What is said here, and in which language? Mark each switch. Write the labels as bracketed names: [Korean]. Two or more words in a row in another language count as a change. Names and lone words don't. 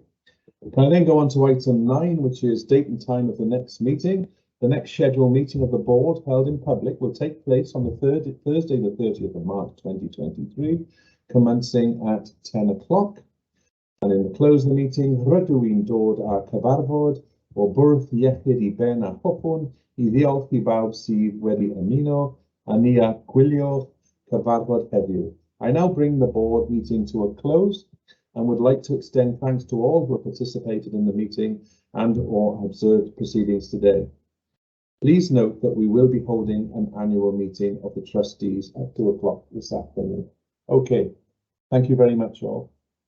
[English] Can I then go on to item 9, which is date and time of the next meeting? The next scheduled meeting of the board held in public will take place on the Thursday, the 30th of March 2023, commencing at 10 o'clock. And in the close of the meeting, [Welsh] rydw i'n dod â cyfarfod o bwrdd iechyd I ben a hoffwn I ddiolch I bawb sydd wedi ymuno a ni a gwylio'r cyfarfod heddiw. [English] I now bring the board meeting to a close and would like to extend thanks to all who have participated in the meeting and or observed proceedings today. Please note that we will be holding an annual meeting of the trustees at 2 o'clock this afternoon. Okay, thank you very much all.